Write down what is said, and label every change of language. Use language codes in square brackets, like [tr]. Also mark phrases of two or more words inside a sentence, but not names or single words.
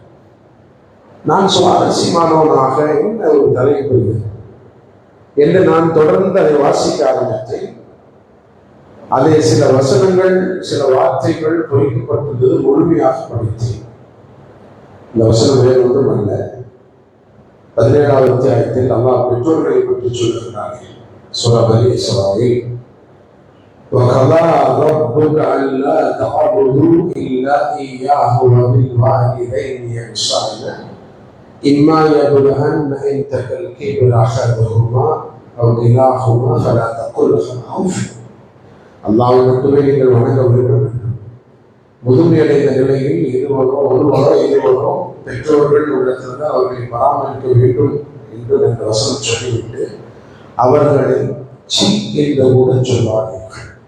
[ta] நான் சுவாரஸ்யமானவனாக என்ன ஒரு தலைப்பு என்று நான் தொடர்ந்து அதை வாசிக்க ஆரம்பித்தேன். அதே சில வசனங்கள், சில வார்த்தைகள் பொறிக்கப்பட்டுள்ளது, முழுமையாக படித்தேன். இந்த வசனம் வேறு ஒன்றும் அல்ல. 17வது அத்தியாயத்தில் அல்லாஹ் பெற்றோர்களை பற்றி சொல்லுகிறார்கள். சூரா பனி இஸ்ராயீல், [ar] وَقَضَىٰ رَبُّكَ أَلَّا تَعْبُدُوا إِلَّا إِيَّاهُ وَبِالْوَالِدَيْنِ إِحْسَانًا إِمَّا يَبْلُغَنَّ عِندَكَ الْكِبَرَ أَحَدُهُمَا أَوْ كِلَاهُمَا فَلَا تَقُل لَهُمَا أُفٍّ. [ta] அல்லாஹ்வை மட்டுமே நீங்கள் வணங்க வேண்டும். முதுமையடைந்த நிலையில் ஒருவரோ பெற்றோர்கள் உள்ளத்தில் அவர்களை பராமரிக்க வேண்டும் என்று அந்த வசனம் சொல்லிவிட்டு அவர்களை சி என்று கூட சொல்வார்கள்.